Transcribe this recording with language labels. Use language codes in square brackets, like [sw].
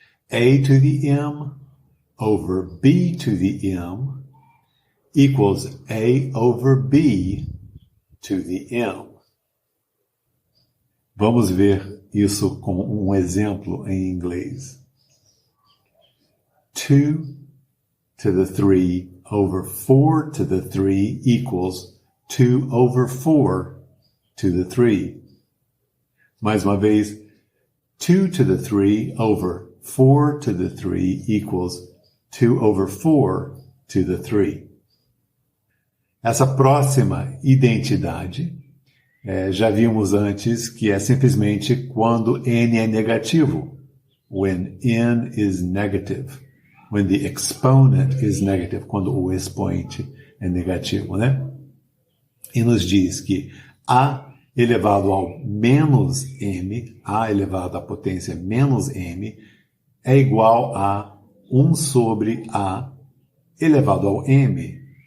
[en] A to the m over b to the m equals a over b to the m. [pt] Vamos ver isso com um exemplo em inglês. [en] 2 to the 3 over 4 to the 3 equals 2 over 4 to the 3. [pt] Mais uma vez, [en] 2 to the 3 over 4 to the 3 equals 2 over 4 to the 3. [pt] Essa próxima identidade, já vimos antes que é simplesmente quando n é negativo. [en] When n is negative. When the exponent is negative. [pt] Quando o expoente é negativo, né? E nos diz que a elevado ao menos m, a elevado à potência menos m, é igual a 1 sobre a elevado ao m.